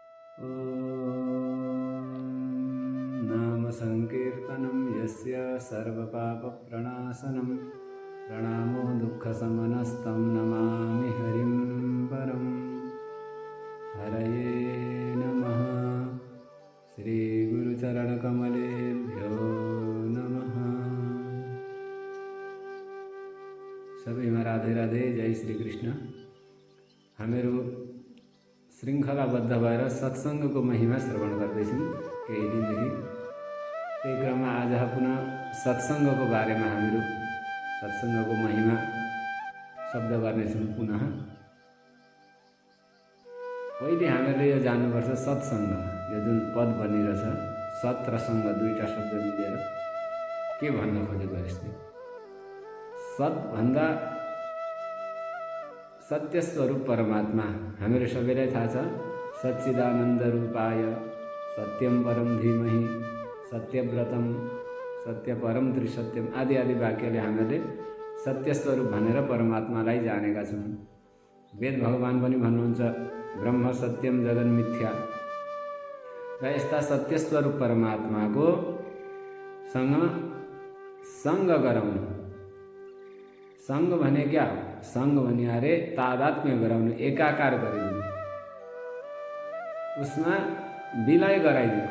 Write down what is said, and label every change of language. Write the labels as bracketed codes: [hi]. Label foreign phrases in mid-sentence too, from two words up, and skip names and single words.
[sa] नाम संकीर्तनं यस्य सर्वपापप्रणाशनं प्रणामो दुःखशमनस्तं नमामि हरिं परं। हरये नमः। श्रीगुरुचरणकमलेभ्यो नमः। [ne] सबैमा राधे राधे। जय श्री कृष्ण। हामीहरू श्रृङ्खलाबद्ध भएर सत्सङ्गको महिमा श्रवण गर्दैछौँ केही दिनदेखि। त्यही क्रममा आज पुनः सत्सङ्गको बारेमा हामीहरू सत्सङ्गको महिमा शब्द गर्नेछौँ पुनः। पहिले हामीहरूले यो जान्नुपर्छ, सत्सङ्ग यो जुन पद बनिरहेछ, सत् र सङ्ग दुईवटा शब्द मिलेर के भन्न खोजेको यसले? सत् भन्दा सत्य स्वरूप परमात्मा, हामीहरू सबैलाई थाहा छ। [sa] सच्चिदानन्द रूपाय सत्यम परम धीमहि सत्यव्रतम सत्य परम त्रिसत्यम [ne] आदि आदि वाक्यले हामीहरूले सत्य स्वरूप भनेर परमात्मालाई जानेका छौँ। वेद भगवान पनि भन्नुहुन्छ [sa] ब्रह्म सत्यम जगन मिथ्या। [ne] र यस्ता सत्य स्वरूप परमात्माको सँग सङ्ग गराउनु। सङ्ग भने क्या हो? सङ्ग भने अरे तादात्म्य गराउनु, एकाकार गरिदिनु, उसमा विलय गराइदिनु।